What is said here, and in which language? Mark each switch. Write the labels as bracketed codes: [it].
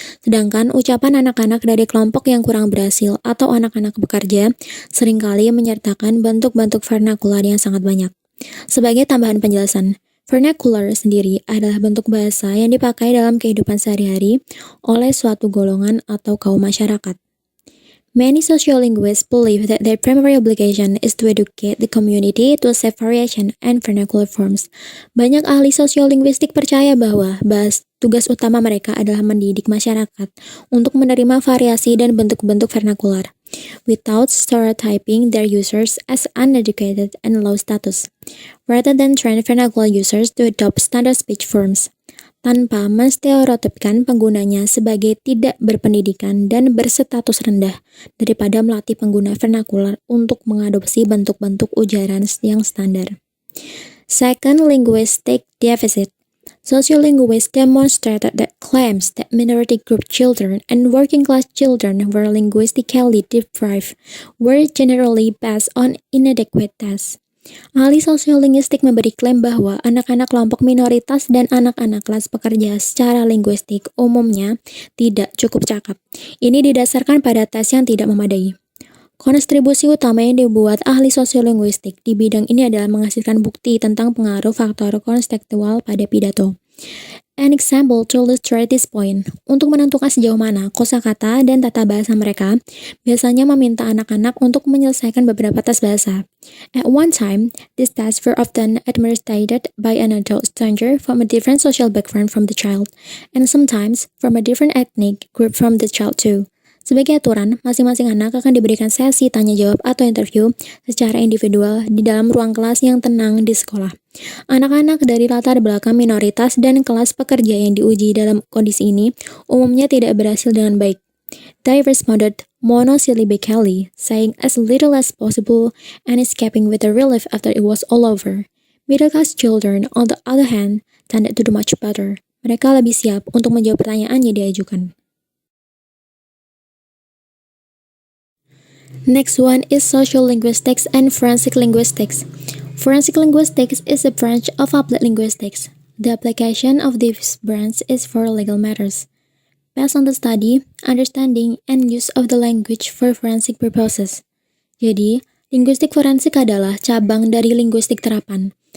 [id] Sedangkan ucapan anak-anak dari kelompok yang kurang berhasil atau anak-anak pekerja seringkali menyertakan bentuk-bentuk vernakular yang sangat banyak. Sebagai tambahan penjelasan, vernacular sendiri adalah bentuk bahasa yang dipakai dalam kehidupan sehari-hari oleh suatu golongan atau kaum masyarakat. [en] Many sociolinguists believe that their primary obligation is to educate the community to accept variation and vernacular forms. [id] Banyak ahli sosiolinguistik percaya bahwa tugas utama mereka adalah mendidik masyarakat untuk menerima variasi dan bentuk-bentuk vernakular, [en] without stereotyping their users as uneducated and low status, rather than train vernacular users to adopt standard speech forms, [id] tanpa menstereotipkan penggunanya sebagai tidak berpendidikan dan berstatus rendah daripada melatih pengguna vernakular untuk mengadopsi bentuk-bentuk ujaran yang standar. [en] Second, linguistic deficit. Sociolinguists demonstrated that claims that minority group children and working-class children were linguistically deprived were generally based on inadequate tests. [id] Ahli sosiolinguistik memberi klaim bahwa anak-anak kelompok minoritas dan anak-anak kelas pekerja secara linguistik umumnya tidak cukup cakap. Ini didasarkan pada tes yang tidak memadai. Kontribusi utama yang dibuat ahli sosiolinguistik di bidang ini adalah menghasilkan bukti tentang pengaruh faktor konstekstual pada pidato. [en] An example to illustrate this point, [id] untuk menentukan sejauh mana kosakata dan tata bahasa mereka, biasanya meminta anak-anak untuk menyelesaikan beberapa tes bahasa. [en] At one time, these tests were often administered by an adult stranger from a different social background from the child, and sometimes from a different ethnic group from the child too. [id] Sebagai aturan, masing-masing anak akan diberikan sesi tanya-jawab atau interview secara individual di dalam ruang kelas yang tenang di sekolah. Anak-anak dari latar belakang minoritas dan kelas pekerja yang diuji dalam kondisi ini umumnya tidak berhasil dengan baik. [en] They responded monosyllabically, saying as little as possible and escaping with a relief after it was all over. Middle-class children, on the other hand, tended to do much better. [id] Mereka lebih siap untuk menjawab pertanyaan yang diajukan. [en] Next one is social linguistics and forensic linguistics. Forensic linguistics is a branch of applied linguistics. The application of this branch is for legal matters, based on the study, understanding, and use of the language for forensic purposes. [id] Jadi, linguistik forensik adalah cabang dari linguistik terapan.